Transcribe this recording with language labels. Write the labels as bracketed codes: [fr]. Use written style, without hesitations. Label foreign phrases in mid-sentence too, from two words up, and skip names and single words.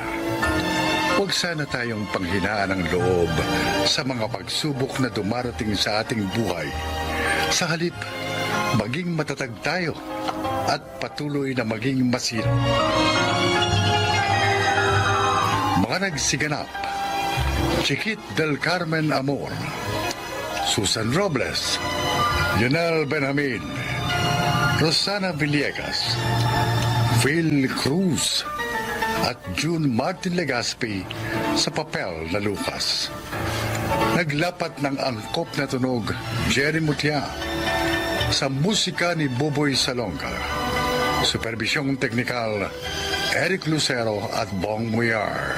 [tl] Huwag sana tayong panghinaan ng loob sa mga pagsubok na dumarating sa ating buhay. Sa halip, maging matatag tayo at patuloy na maging masinop. Mga nagsiganap: Chiquit del Carmen Amor, Susan Robles, Lionel Benjamin, Rosana Villegas, Phil Cruz, at June Martin Legaspi sa papel na Lucas. Naglapat ng angkop na tunog Jerry Mutya sa musika ni Boboy Salonga. Supervisyong Teknikal, Eric Lucero at Bong Muyar.